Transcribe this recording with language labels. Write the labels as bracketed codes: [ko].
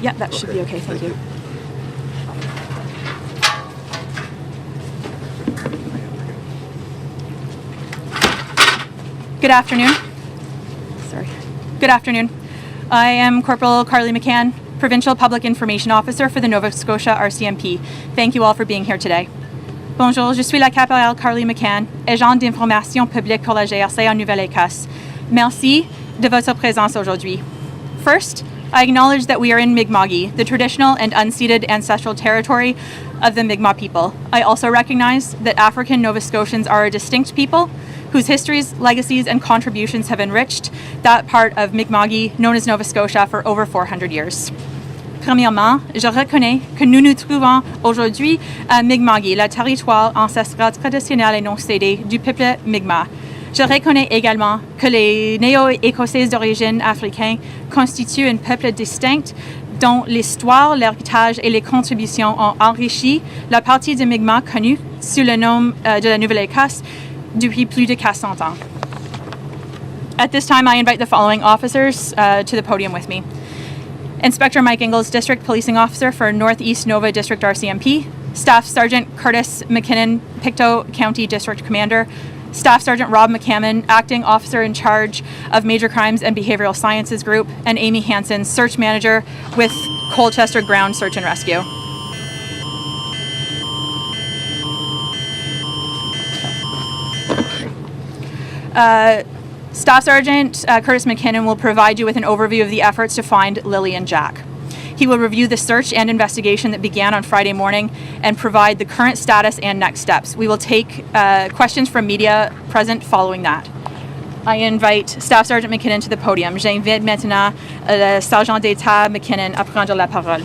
[en] Yeah, that should be okay, thank you. Good afternoon. Sorry. Good afternoon. I am Corporal Carly McCann, Provincial Public Information Officer for the Nova Scotia RCMP. Thank you all for being here today. [fr] Bonjour, je suis la caporale Carly McCann, agent d'information publique pour la GRC en Nouvelle-Écosse. Merci de votre présence aujourd'hui. [en] First, I acknowledge that we are in Mi'kma'ki, the traditional and unceded ancestral territory of the Mi'kmaq people. I also recognize that African Nova Scotians are a distinct people whose histories, legacies, and contributions have enriched that part of Mi'kma'ki known as Nova Scotia for over 400 years. [fr] Premièrement, je reconnais que nous nous trouvons aujourd'hui à Mi'kma'ki, le territoire ancestral traditionnel et non cédé du peuple Mi'kmaq. Je reconnais également que les Néo-Écossais d'origine africaine constituent un peuple distinct dont l'histoire, l'héritage et les contributions ont enrichi la partie du Mi'kmaq connue sous le nom de la Nouvelle-Écosse depuis plus de 400 ans. [en] At this time, I invite the following officers to the podium with me. Inspector Mike Ingalls, District Policing Officer for Northeast Nova District RCMP, Staff Sergeant Curtis McKinnon, Pictou County District Commander, Staff Sergeant Rob McCammon, Acting Officer in Charge of Major Crimes and Behavioral Sciences Group, and Amy Hansen, Search Manager with Colchester Ground Search and Rescue. Staff Sergeant Curtis McKinnon will provide you with an overview of the efforts to find Lily and Jack. He will review the search and investigation that began on Friday morning and provide the current status and next steps. We will take questions from media present following that. I invite Staff Sergeant McKinnon to the podium. [fr] J'invite maintenant le Sergent d'État McKinnon à prendre la parole.